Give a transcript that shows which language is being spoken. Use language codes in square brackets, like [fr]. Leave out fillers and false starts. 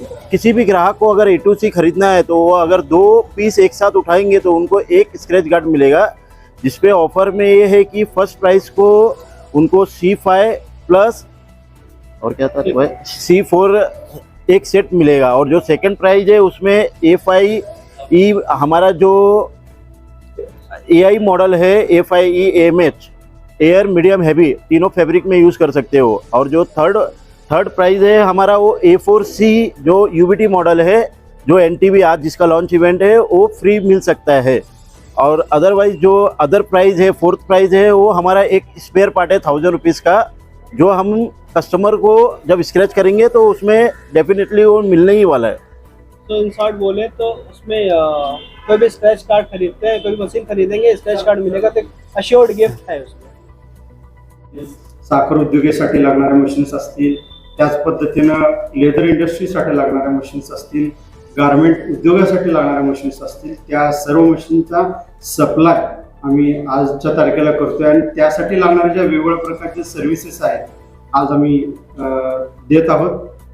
[hi] किसी भी ग्राहक को अगर A to C खरीदना है तो वो अगर 2 पीस एक साथ उठाएंगे तो उनको एक स्क्रैच गार्ड मिलेगा, जिसपे ऑफर में ये है कि फर्स्ट प्राइस को उनको C5 प्लस और क्या था C4 एक सेट मिलेगा, और जो सेकंड प्राइज है उसमें A5E हमारा जो AI मॉडल है, A5E AMH air, medium, heavy तीनों फैब्रिक में यूज़ कर सकते हो। और जो थर्ड प्राइस है हमारा वो A4C जो UBT मॉडल है, जो NTB आज जिसका लॉन्च इवेंट है वो फ्री मिल सकता है। और अदरवाइज जो अदर प्राइस है, फोर्थ प्राइस है, वो हमारा एक स्पेयर पार्ट है 1000 रुपीज़ का, जो हम कस्टमर को जब स्क्रैच करेंगे तो उसमें डेफिनेटली वो मिलने ही वाला है। तो इन शॉर्ट बोले तो उसमें कोई भी स्क्रैच कार्ड खरीदते हैं, कोई मशीन खरीदेंगे, स्क्रैच कार्ड मिलेगा तो अश्योर्ड गिफ्ट है उसमें। [mr] साखर उद्योगासाठी लागणाऱ्या मशीन्स असतील, त्याच पद्धतीनं लेदर इंडस्ट्रीसाठी लागणाऱ्या मशीन्स असतील, गारमेंट उद्योगासाठी लागणाऱ्या मशीन्स असतील, त्या सर्व मशीनचा सप्लाय आम्ही आजच्या तारखेला करतोय। आणि त्यासाठी लागणाऱ्या ज्या वेगवेगळ्या प्रकारचे सर्व्हिसेस आहेत आज आम्ही देत आहोत।